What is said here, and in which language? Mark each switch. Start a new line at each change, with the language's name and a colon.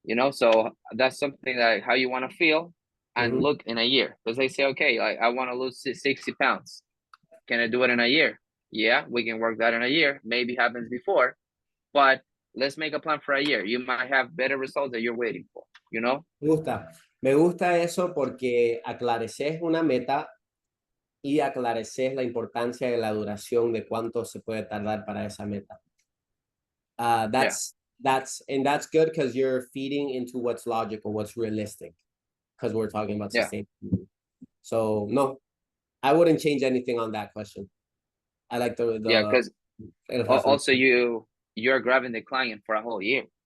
English: So that's something that how you want to feel and mhm. look in a year, because they say, okay, like I want to lose 60 pounds. Can I do it in a year? Yeah, we can work that in a year. Maybe happens before, but let's make a plan for a year. You might have better results that you're waiting for.
Spanish: Me gusta. Me gusta eso porque aclareces una meta y aclareces la importancia de la duración de cuánto se puede tardar para esa meta. Uh,
English: Yeah, that's that's good because you're feeding into what's logical, what's realistic, because we're talking about yeah, sustainability. So no, I wouldn't change anything on that question. I like yeah. Because
Spanish: el razón.
English: also you're grabbing the client for a whole year.